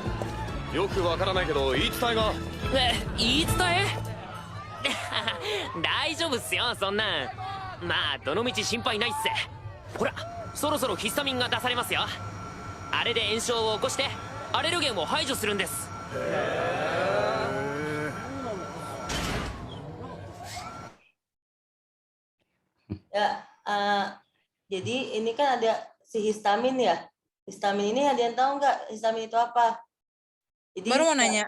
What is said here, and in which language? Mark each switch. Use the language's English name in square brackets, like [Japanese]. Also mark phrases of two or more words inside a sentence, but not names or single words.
[Japanese] よくわからないけど言い伝えが。言い伝え大丈夫っすよそんなん。まあどのみち心配ないっす。ほらそろそろヒスタミンが出されますよ。あれで炎症を起こしてアレルゲンを排除するんです。 [Indonesian] Ya, jadi ini kan ada si histamin ya. Histamin ini ada yang tahu nggak histamin itu apa? Jadi, Baru mau nanya.